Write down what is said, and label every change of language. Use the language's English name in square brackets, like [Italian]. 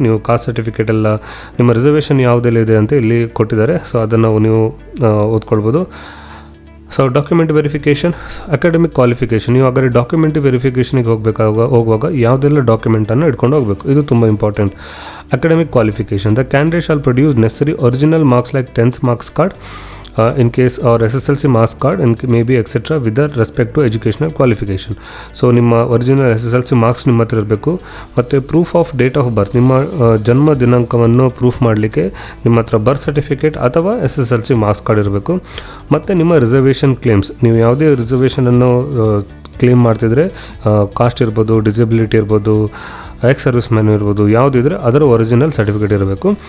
[Kannada] ನೀವು caste certificate ಎಲ್ಲ ನಿಮ್ಮ ರಿಸರ್ವೇಷನ್ ಯಾವುದೆಲ್ಲ ಇದೆ ಅಂತ ಇಲ್ಲಿ ಕೊಟ್ಟಿದ್ದಾರೆ. ಸೊ ಅದನ್ನು ನೀವು ಓದ್ಕೊಳ್ಬೋದು. So document verification, academic qualification. ನೀವು ಹಾಗಾದ್ರೆ ಡಾಕ್ಯುಮೆಂಟ್ ವೆರಿಫಿಕೇಷನಿಗೆ ಹೋಗುವಾಗ ಯಾವುದೆಲ್ಲ ಡಾಕ್ಯುಮೆಂಟನ್ನು ಇಟ್ಕೊಂಡು ಹೋಗಬೇಕು, ಇದು ತುಂಬ important. [English] Academic qualification, the candidate shall produce necessary original marks like 10th marks card in case or SSLC marks card and maybe etc with respect to educational qualification. [Kannada] So ನಿಮ್ಮ ಒರಿಜಿನಲ್ SSLC ಮಾರ್ಕ್ಸ್ ನಿಮ್ಮ ಹತ್ರ ಇರಬೇಕು. ಮತ್ತು proof of date of birth, ನಿಮ್ಮ ಜನ್ಮ ದಿನಾಂಕವನ್ನು proof ಮಾಡಲಿಕ್ಕೆ ನಿಮ್ಮ ಹತ್ರ ಬರ್ತ್ ಸರ್ಟಿಫಿಕೇಟ್ ಅಥವಾ SSLC ಮಾರ್ಕ್ಸ್ ಕಾರ್ಡ್ ಇರಬೇಕು. ಮತ್ತು ನಿಮ್ಮ ರಿಸರ್ವೇಷನ್ ಕ್ಲೇಮ್ಸ್, ನೀವು ಯಾವುದೇ ರಿಸರ್ವೇಷನನ್ನು ಕ್ಲೇಮ್ ಮಾಡ್ತಿದ್ರೆ, ಕಾಸ್ಟ್ ಇರ್ಬೋದು, ಡಿಸಬಿಲಿಟಿ ಇರ್ಬೋದು, ಎಕ್ಸ್ ಸರ್ವಿಸ್ ಮ್ಯಾನ್ ಇರ್ಬೋದು, ಯಾವುದಿದ್ರೆ ಅದರ ಒರಿಜಿನಲ್ ಸರ್ಟಿಫಿಕೇಟ್ ಇರಬೇಕು.